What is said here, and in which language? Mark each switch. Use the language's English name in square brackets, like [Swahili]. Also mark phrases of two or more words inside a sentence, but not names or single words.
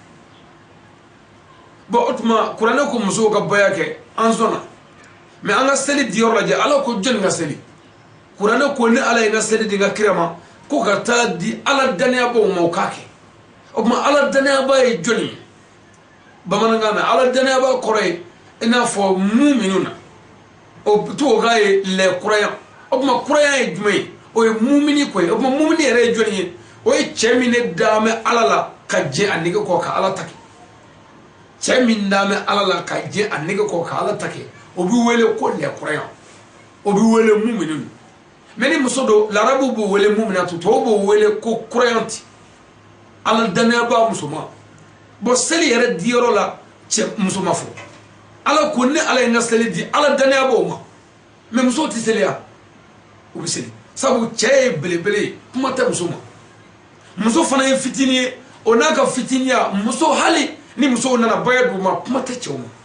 [Bambara] bon o tuma kuranɛ ko musow ka baya kɛ an sɔnna mais an ka seli diyɔrɔ lajɛ ala ko jɔnni ka seli kuranɛ ko ni ala ye n ka seli di n ka kira ma ko ka taa di ala daniyabaw ma o k'a kɛ o tuma ala daniyaba ye jɔnni ye bamanankan na ala daniyaba kɔrɔ ye i n'a fɔ muminuna o to k'a ye [French] les croyants [Bambara] o tuma croyant ye jumɛn ye o ye mumini ko ye o tuma mumini yɛrɛ ye jɔnni ye o ye cɛ min ne daan bɛ ala la ka jɛ a nege kɔ ka ala ta kɛ cɛ min daan bɛ ala la ka jɛ a nege kɔ ka ala ta kɛ o bɛ wele ko [French] les croyants [Bambara] o bɛ wele mumini mais ni muso don larabu b'o wele muminatu tɔw b'o wele ko croyante ala daniyaba musoman bon seli yɛrɛ diyɔrɔ la cɛ muso ma fɔ ala ko ni ala ye n ka seli di ala daniyabaw ma mais musow tɛ seliya u bɛ seli sabu cɛ ye belebele ye kuma tɛ muso ma muso fana ye fitinin ye o n'a ka fitiniya muso hali ni musow nana baya d'u ma kuma tɛ cɛw ma